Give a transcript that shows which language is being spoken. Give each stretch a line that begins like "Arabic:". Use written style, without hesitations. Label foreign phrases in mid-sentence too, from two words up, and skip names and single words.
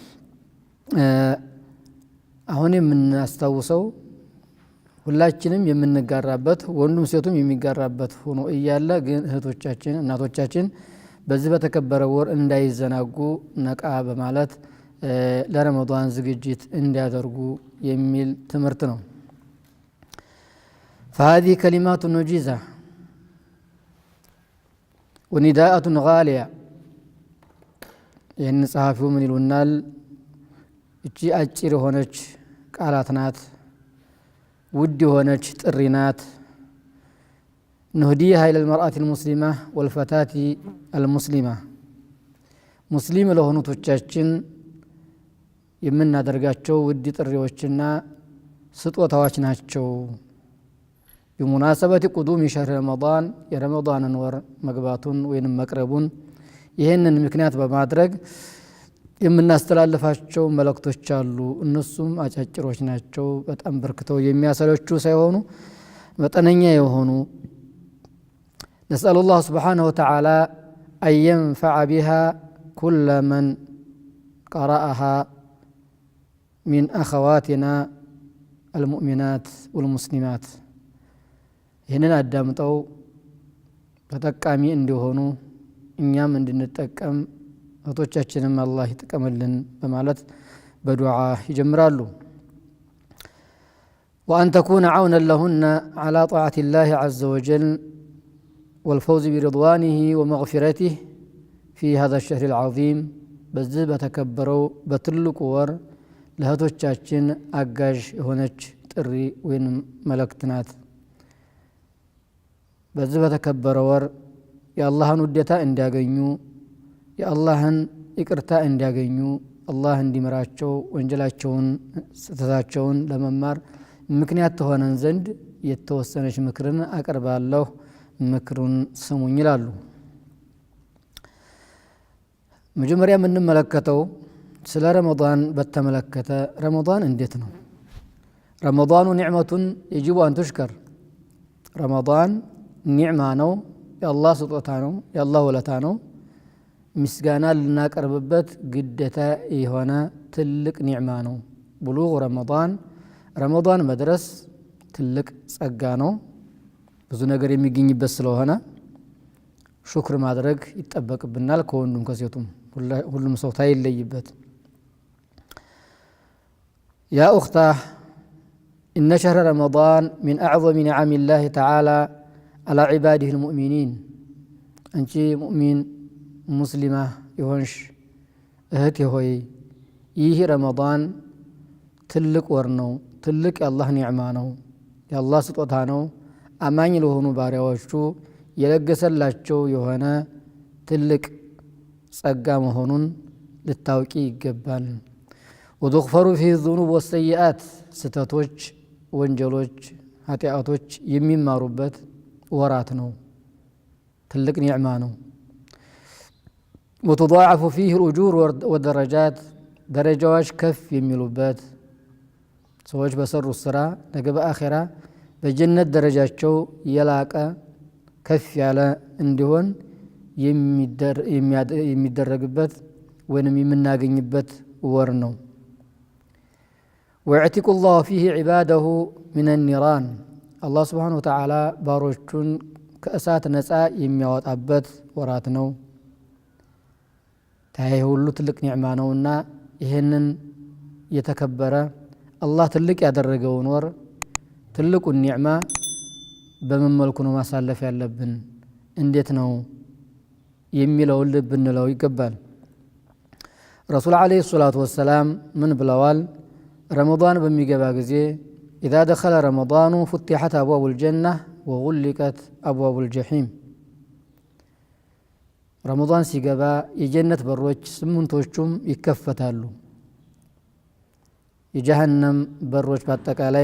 Amharic: አሁን የምናስተዋውሰው ሁላችንም የምንጋራበት ወንዱም ሴቱም የሚጋራበት ሆኖ እያለ ግን እህቶቻችን እናቶቻችን በዚህ በተከበረ ወር እንዳይዘናጉ ነቃ በማለት ለረመዳን ዝግጅት እንዲያደርጉ የሚል ትምህርት ነው
Arabic: فهذه كلمات نجيزة ونداءة غالية
Amharic: ይህን ጸሐፊው ምን ይሉናል እቺ አጭር ሆነች ቃላት ናት ውድ ሆነች ጥሪ ናት
Arabic: نهديها إلى المرأة المسلمة والفتاة المسلمة
Amharic: ሙስሊም ለሆኑቶቻችን የምናደርጋቸው ውድ ጥሪዎችና ስጦታዎች ናቸው
Arabic: بمناسبة قدوم شهر رمضان
Amharic: የረመዳን ወር መግባቱን ወይንም መቅረቡን ይሄንን ምክንያት በማድረግ የምናስተላልፋቸው መልእክቶች አሉ እነሱም አጫጭሮች ናቸው በጣም በርክተው የሚያሰለቹ ሳይሆኑ መጠነኛ የሆኑ
Arabic: نسأل الله سبحانه وتعالى أن ينفع بها كل من قرأها من أخواتنا المؤمنات والمسلمات
Amharic: ይህንን አዳምጠው ተጠቃሚ እንዲሆኑ እኛም እንድንጠቀም እህቶቻችንም አላህ ይጥቀምልን በማለት በዱዓ ይጀምራሉ
Arabic: وأن تكون عونا لهن على طاعة الله عز وجل والفوز برضوانه ومغفرته في هذا الشهر العظيم
Amharic: በዚህ በተከበረው በትልቁ ወር ለእህቶቻችን አጋዥ የሆነች ጥሪ ወይም መልእክት ናት በዚህ በተከበረው ወር የአላህን ውዴታ እንዲያገኙ የአላህን ይቅርታ እንዲያገኙ አላህ እንዲምራቸው ወንጀላቸውን ስተታቸውን ለመማር ምክንያት ተሆነን ዘንድ የተወሰነች ምክርን አቀርባለሁ ምክሩን ስሙኝ ይላሉ መጀመሪያ የምንመለከተው ስለ ረመዳን በተመለከተ ረመዳን እንዴት ነው ረመዳኑ ኒዕመቱን
Arabic: يجب أن تشكر
Amharic: ረመዳን ኒዕማ ነው የአላህ ስጦታ ነው የአላህ ወለታ ነው ምስጋና ልናቀርብበት ግዴታ የሆነ ትልቅ ኒዕማ ነው ብሉግ ረመዳን ረመዳን መድረስ ትልቅ ጸጋ ነው ብዙ ነገር የሚገኝበት ስለሆነ ሹክር ማድረግ ይጠበቅብናል ከወንዱም ከሴቱም ሁሉም ሰው ታይለይበት
Arabic: يا أختاه إن شهر رمضان من أعظم نعم الله تعالى على عباده المؤمنين أنت مؤمن مسلمة يهونش أهتي
Amharic: هوي ይህ ረመዳን ትልቅ ወር ነው ትልቅ የአላህ ኒዕማ ነው የአላህ ስጦታ ነው አማኝ ለሆኑ ባሪያዎቹ የለገሰላቸው የሆነ ትልቅ ጸጋ መሆኑን ልታውቂ ይገባል
Arabic: وتغفر فيه الذنوب والسيئات
Amharic: ስተቶች ወንጀሎች ኃጢአቶች የሚማሩበት ወራት ነው ትልቅ ኒዕማ ነው
Arabic: وتضاعف فيه الأجور والدرجات
Amharic: ደረጃዎች ከፍ የሚሉበት ሰዎች በሰሩት ስራ ነገ በአኺራ በጀነት ደረጃቸው የላቀ ከፍ ያለ እንዲሆን የሚደረግበት ወይንም የምናገኝበት ወር ነው
Arabic: ويعتق الله فيه عباده من النيران الله سبحانه وتعالى
Amharic: ባሮቹን ከእሳት ነፃ የሚያወጣበት ወራት ነው ታዲያ ሁሉ ትልቅ ኒዕማ ነውና ይሄንን የተከበረ አላህ ትልቅ ያደረገውን ወር ትልቁን ኒዕማ በምን መልኩ ነው ማሳለፍ ያለብን እንዴት ነው የሚለውን ልብ እንለው ይገባል ረሱል
Arabic: عليه الصلاة والسلام
Amharic: ምን ብለዋል ረመዳን በሚገባ ጊዜ
Arabic: إذا دخل رمضان فتحت أبواب الجنة وغلقت أبواب الجحيم
Amharic: ረመዳን ሲገባ የጀነት በሮች ስምንቶቹም ይከፈታሉ የጀሃነም በሮች በአጠቃላይ